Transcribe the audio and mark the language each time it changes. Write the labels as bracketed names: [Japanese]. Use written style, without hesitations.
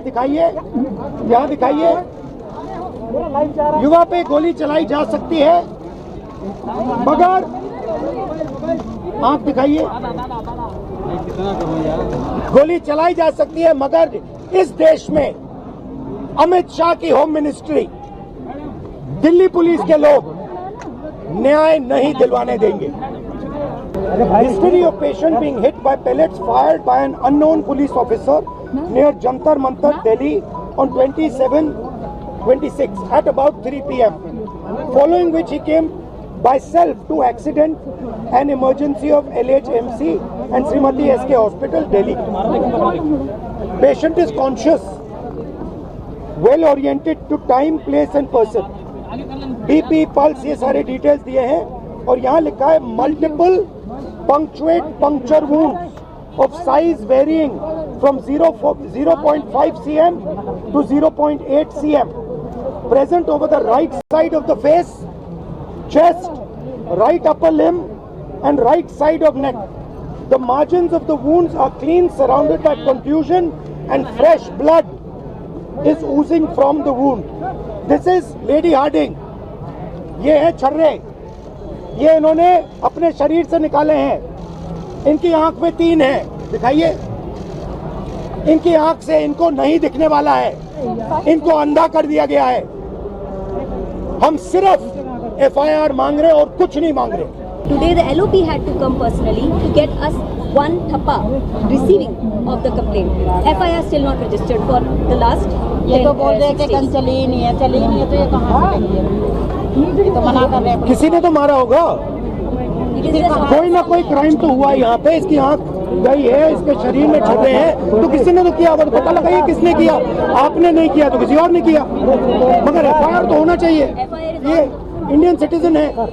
[Hindi] दिखाइए, यहाँ दिखाइए, युवा पे गोली चलाई जा सकती है, मगर आंख दिखाइए, गोली चलाई जा सकती है, मगर इस देश में अमित शाह की होम मिनिस्ट्री, दिल्ली पुलिस के लोग न्याय नहीं दिलवाने देंगे। [English] History of patient being hit by pellets fired by an unknown police officer near Jantar Mantar, Delhi on 27/26 at about 3 p.m. Following which he came by self to accident and emergency of LHMC and Srimati SK Hospital, Delhi. Patient is conscious, well oriented to time, place and person. [Hindi] BP, pulse, ये सारे details दिए हैं, और यहाँ लिखा है [English] Multiple punctuate puncture wounds of size varying from 0.5 cm to 0.8 cm present over the right side of the face, chest, right upper limb and right side of neck. The margins of the wounds are clean, surrounded by contusion, and fresh blood is oozing from the wound. This is Lady Harding. [Hindi] ये है छर्रे, ये इन्होंने अपने शरीर से निकाले हैं। इनकी आंख में 3 है, दिखाइए, इनकी आंख से इनको नहीं दिखने वाला है, इनको अंधा कर दिया गया है। हम सिर्फ एफआईआर मांग रहे और कुछ नहीं मांग रहे। [English] Today the LOP had to come personally to get us one thappa receiving of the complaint. FIR still not registered for the last 10 [Hindi] ये तो बोल रहे थे कल चली ही नहीं है, तो ये कहाँ से लेंगे? किसी ने तो मारा होगा, कोई ना कोई क्राइम तो हुआ यहाँ पे, इसकी आंख गई है, इसके शरीर में छुपे हैं, तो किसी ने तो किया होगा, तो पता लगाइए किसने किया। आपने नहीं किया तो किसी और ने किया, मगर एफआईआर तो होना चाहिए, ये इंडियन सिटीजन है।